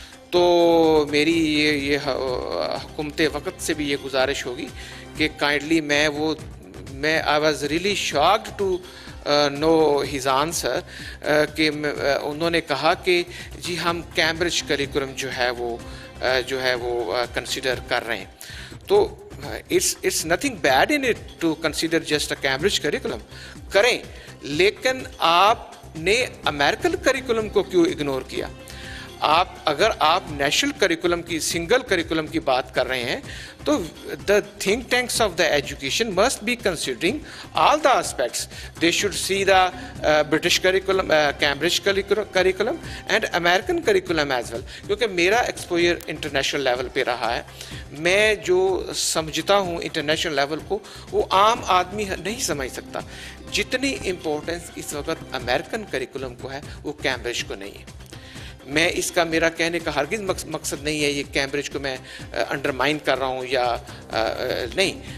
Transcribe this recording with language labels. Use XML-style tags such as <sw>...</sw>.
<ur>تو میری یہ حکومت وقت سے بھی یہ گزارش ہوگی کہ کائنڈلی میں</ur> <en>I was really shocked to know his answer</en> <ur>کہ انہوں نے کہا کہ جی ہم کیمبرج کریکولم جو ہے وہ کنسیڈر کر رہے ہیں.</ur> <en>تو it's nothing bad in it to consider just a Cambridge curriculum.</en> <ur>کریں, لیکن آپ نے امریکن کریکولم کو کیوں اگنور کیا؟ اگر آپ نیشنل کریکولم کی سنگل کریکولم کی بات کر رہے ہیں تو</ur> <en>the think tanks of the education must be considering all the aspects. They should see the British curriculum, Cambridge curriculum and American curriculum as well.</en> <ur>کیونکہ میرا ایکسپوئر انٹرنیشنل لیول پہ رہا ہے, میں جو سمجھتا ہوں انٹرنیشنل لیول کو وہ عام آدمی نہیں سمجھ سکتا. جتنی امپورٹنس اس وقت امریکن کریکولم کو ہے وہ کیمبرج کو نہیں ہے. میں اس کا میرا کہنے کا ہرگز مقصد نہیں ہے یہ کیمبرج کو میں انڈرمائن کر رہا ہوں یا نہیں.</ur>